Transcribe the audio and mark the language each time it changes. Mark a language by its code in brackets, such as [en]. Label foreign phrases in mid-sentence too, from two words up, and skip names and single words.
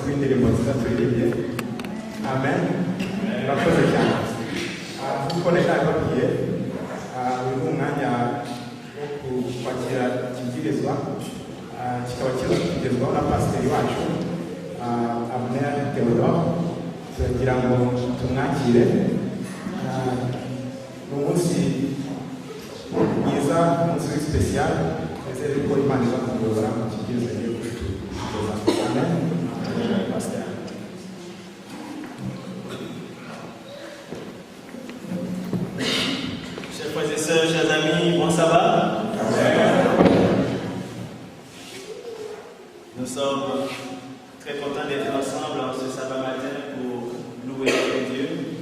[rw] ndirimbo turirimbye amen murakoze cyane kuko nababwiye uyu ni umwanya wo kwakira ikibwirizwa kikaba kigezwaho na pasiteri wacu Abner Theodore turagira ngo tumwakire ni umunsi mwiza umunsi w'isipesiyali ndetse ariko Imana iza kuyobora mu kibwirizwa giye kutugeza amen pasiteri. [fr] Chers frères et sœurs, chers amis, bon sabbat. Nous sommes très contents d'être ensemble en ce sabbat matin pour louer notre Dieu.